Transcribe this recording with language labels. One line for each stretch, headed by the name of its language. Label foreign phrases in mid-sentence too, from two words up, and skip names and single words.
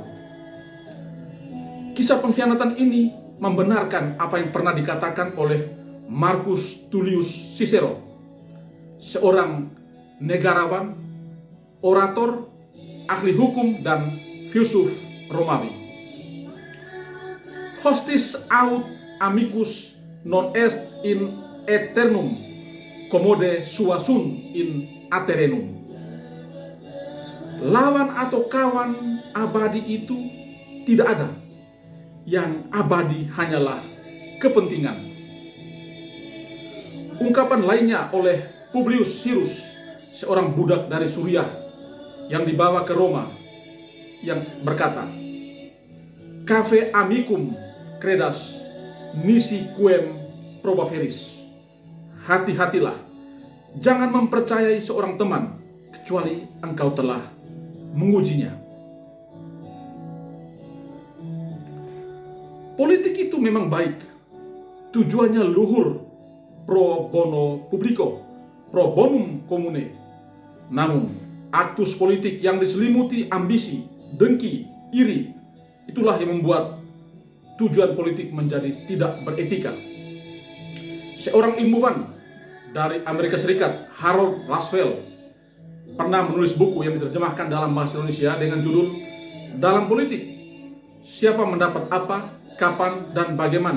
Indonesian: Kisah pengkhianatan ini membenarkan apa yang pernah dikatakan oleh Marcus Tullius Cicero, seorang negarawan, orator, ahli hukum, dan filsuf Romawi.
Latin: Hostis aut amicus non est in aeternum, commode sua sunt in aeternum.
Indonesian: Lawan atau kawan abadi itu tidak ada. Yang abadi hanyalah kepentingan. Ungkapan lainnya oleh Publius Syrus, seorang budak dari Suriah yang dibawa ke Roma, yang berkata,
Latin: "Cave amicum credas nisi quem probaveris."
Indonesian: Hati-hatilah, jangan mempercayai seorang teman kecuali engkau telah mengujinya. Politik itu memang baik, tujuannya luhur,
Latin: pro bono publico, pro bonum commune.
Indonesian: Namun, aktus politik yang diselimuti ambisi, dengki, iri, itulah yang membuat tujuan politik menjadi tidak beretika. Seorang ilmuwan dari Amerika Serikat, Harold Lasswell, pernah menulis buku yang diterjemahkan dalam bahasa Indonesia dengan judul "Dalam Politik, Siapa Mendapat Apa, Kapan, dan Bagaimana."